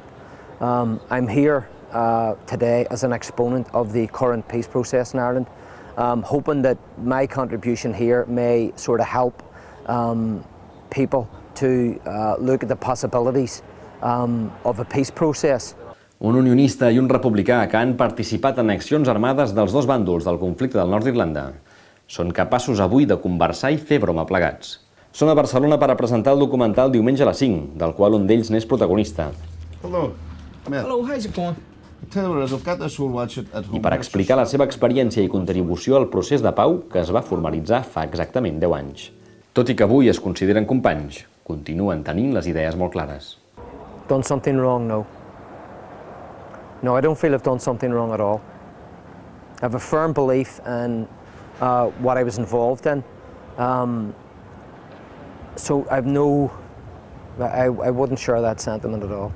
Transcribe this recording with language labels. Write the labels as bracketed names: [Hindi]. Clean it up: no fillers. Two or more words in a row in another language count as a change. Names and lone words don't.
[English] I'm here today as an exponent of the current peace process in Ireland, hoping that my contribution here may sort of help people to look at the possibilities of a peace process. [Catalan] Un unionista i un republicà que han participat en accions armades dels dos bàndols del conflicte del nord d'Irlanda són capaços avui de conversar i fer broma plegats. Són a Barcelona per a presentar el documental Diumenge a les 5, del qual un d'ells n'és protagonista. [English] Hello, how's it going? [Catalan] I per explicar la seva experiència i contribució al procés de pau que es va formalitzar fa exactament 10 anys. Tot i que avui es consideren companys, continuen tenint les idees molt clares. [English] Done something wrong? No. No, I don't feel I've done something wrong at all. I have a firm belief in what I was involved in. So I wouldn't share that sentiment at all.